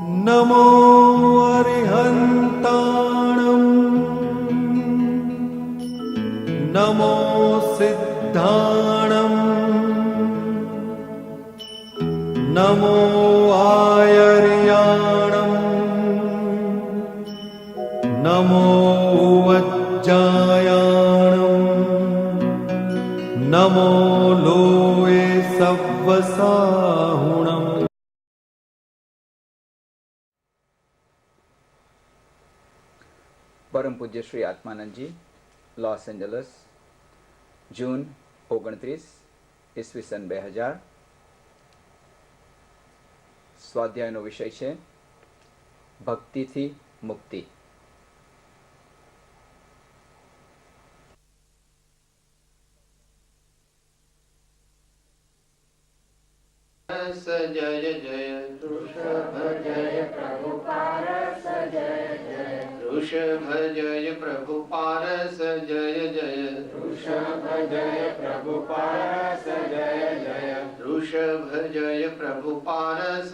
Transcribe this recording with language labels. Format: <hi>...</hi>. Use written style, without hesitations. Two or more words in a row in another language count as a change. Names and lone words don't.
<pra>नमो अरिहन्ताणं नमो सिद्धाणं नमो आयर्याणं नमो वज्जायाणं नमो लोये सव्वसाहुणम्।</pra> <gu>પરમ પૂજ્ય શ્રી આત્માનંદજી, લોસ એન્જલસ, જૂન 29, ઈસવીસન 2000। સ્વાધ્યાયનો વિષય છે ભક્તિથી મુક્તિ।</gu> <hi>जय जय ऋषभ जय प्रभु पारस जय जय ऋषभ जय प्रभु पारस जय जय ऋषभ जय प्रभु पारस जय जय ऋषभ जय प्रभु पारस</hi>